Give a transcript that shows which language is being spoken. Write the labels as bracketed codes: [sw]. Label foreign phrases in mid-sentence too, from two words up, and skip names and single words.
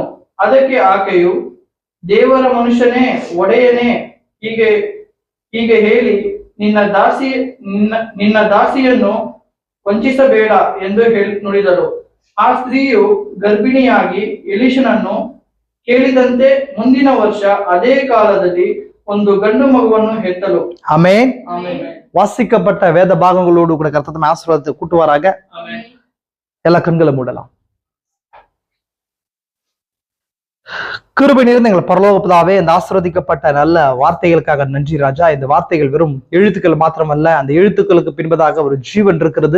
[kn] ಅದಕ್ಕೆ ಆಕೆಯು, ದೇವರ ಮನುಷ್ಯನೇ, ಒಡೆಯನೇ, ಹೀಗೆ ಹೇಳಿ ನಿನ್ನ ದಾಸಿಯನ್ನು ವಂಚಿಸಬೇಡ ಎಂದು ನುಡಿದಳು. ಆ ಸ್ತ್ರೀಯು ಗರ್ಭಿಣಿಯಾಗಿ ಎಲೀಷನನ್ನು ಕೇಳಿದಂತೆ ಮುಂದಿನ ವರ್ಷ ಅದೇ ಕಾಲದಲ್ಲಿ ಒಂದು ಗಂಡು ಮಗುವನ್ನು ಹೆತ್ತಳು. [ta] ஆமென். வாசிக்கப்பட்ட வேத பாகங்களோடு கூட கர்த்தர் ஆசீர்வாதத்தை கூட்டுவாராக. எல்லா கண்களை மூடலாம். கிருபை நிறைந்த எங்கள் பரலோக பிதாவே, இந்த ஆசீர்வதிக்கப்பட்ட நல்ல வார்த்தைகளுக்காக நன்றி ராஜா. இந்த வார்த்தைகள் வெறும் எழுத்துக்கள் மாத்திரமல்ல, அந்த எழுத்துக்களுக்கு பின்பதாக ஒரு ஜீவன் இருக்கிறது.